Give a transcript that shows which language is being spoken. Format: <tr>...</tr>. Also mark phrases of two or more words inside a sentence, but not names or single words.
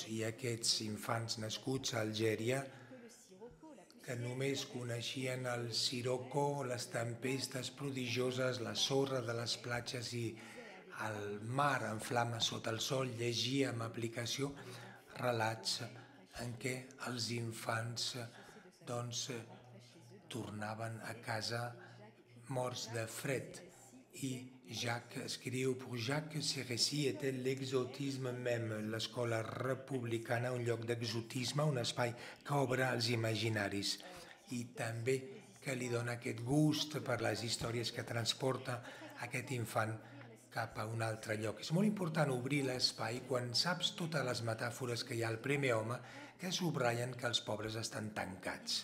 <ca>i aquests infants nascuts a Algèria que només coneixien el sirocco, les tempestes prodigioses, la sorra de les platges i el mar en flames sota el sol, llegia amb aplicació relats en què els infants tornaven a casa morts de fred. I Jacques escriu,</ca> <fr>pour Jacques, ces récits étaient l'exotisme même,</fr> <ca>l'escola republicana, un lloc d'exotisme, un espai que obre als imaginaris i també que li dona aquest gust per les històries que transporta aquest infant cap a un altre lloc. És molt important obrir l'espai quan saps totes les metàfores que hi ha al primer home que subratllen que els pobres estan tancats.</ca>